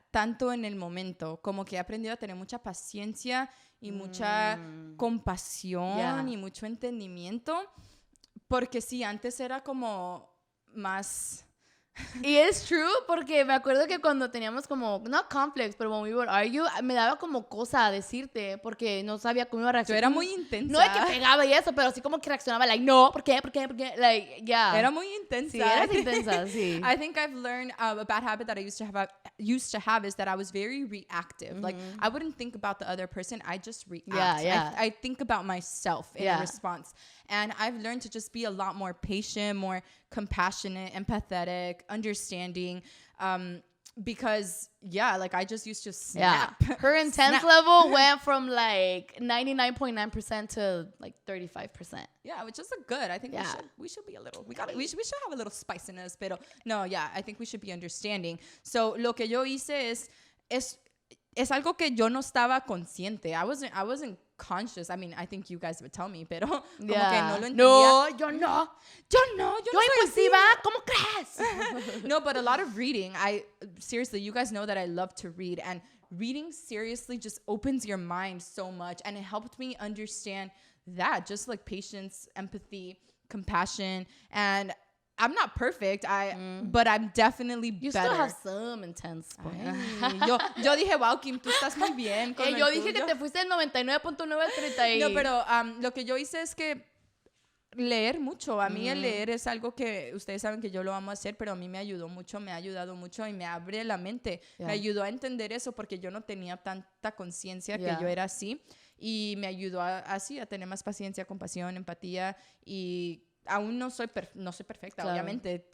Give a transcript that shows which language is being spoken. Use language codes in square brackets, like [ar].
[es] tanto en el momento, como que he aprendido a tener mucha paciencia y mucha compasión y mucho entendimiento, porque sí, antes era como más... Y es true porque me acuerdo que cuando teníamos como, no conflicts, pero [en] when we would argue, [es] me daba como cosa a decirte porque no sabía cómo iba a reaccionar. Yo era muy intensa. No es que pegaba y eso, pero sí como que reaccionaba, like, no, ¿por qué? [en] Like, yeah. [es] Era muy intensa. Sí, eras intensa, sí. [en] I think I've learned a bad habit that I used to have is that I was very reactive. Like, I wouldn't think about the other person, I just react. Yeah. I think about myself in a response. And I've learned to just be a lot more patient, more compassionate, empathetic, understanding, because like I just used to snap. Yeah. Her intense level went from like 99.9% to like 35%. Yeah, which is good. I think we should be a little, we should have a little spiciness, [es] pero no, [en] I think we should be understanding. [es] So lo que yo hice es algo que yo no estaba consciente. [en] I wasn't conscious. I mean, I think you guys would tell me, [es] pero como que no lo entendía. No, yo no. Yo no impulsiva, ¿cómo crees? [en] No, but a lot of reading. Seriously, you guys know that I love to read, and reading seriously just opens your mind so much, and it helped me understand that, just like patience, empathy, compassion, and I'm not perfect, but I'm definitely better. You still have some intense points. [es] Yo dije, wow, Kim, tú estás muy bien con yo dije que te fuiste del 99.9 al 30. No, pero lo que yo hice es que leer mucho. A mí el leer es algo que ustedes saben que yo lo amo hacer, pero a mí me ayudó mucho, me ha ayudado mucho y me abre la mente. Me ayudó a entender eso porque yo no tenía tanta conciencia que yo era así, y me ayudó a tener más paciencia, compasión, empatía, y aún no soy perfecta, obviamente.